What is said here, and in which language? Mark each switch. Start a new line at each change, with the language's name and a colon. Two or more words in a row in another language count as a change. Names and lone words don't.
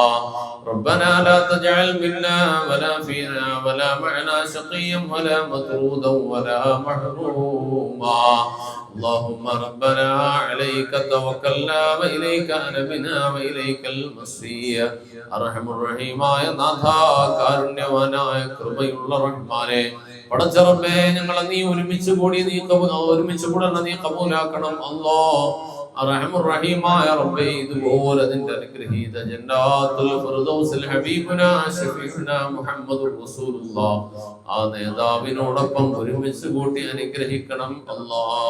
Arabic: ربنا لا تجعل منا ولا فينا ولا معنا شقيا ولا مطرودا ولا محروما. اللهم ربنا عليك توكلنا وإليك أنبنا وإليك المصير. أرحم الرحيم يا
Malayalam: നാഥാ കാരുണ്യവാനായ കൃപയുള്ള റഹ്മാനേ പടച്ചറബേ ഞങ്ങളെ നീ ഒരുമിച്ച് കൂടി ഒരുമിച്ച് കൂടണം, നീ കബൂലാക്കണം അല്ലാഹ്. അർഹമുർ റഹീമായ റബ്ബേ ഇതുപോലെ നിന്റെ അനുഗ്രഹീത ജന്നാത്തുൽ ഫിർദൗസിൽ
Arabic: حبيبنا شفيعنا محمد رسول الله
Malayalam: ആ നേതാവിനോടൊപ്പം ഒരുമിച്ച് കൂട്ടി അനുഗ്രഹിക്കണം അല്ലാഹ്.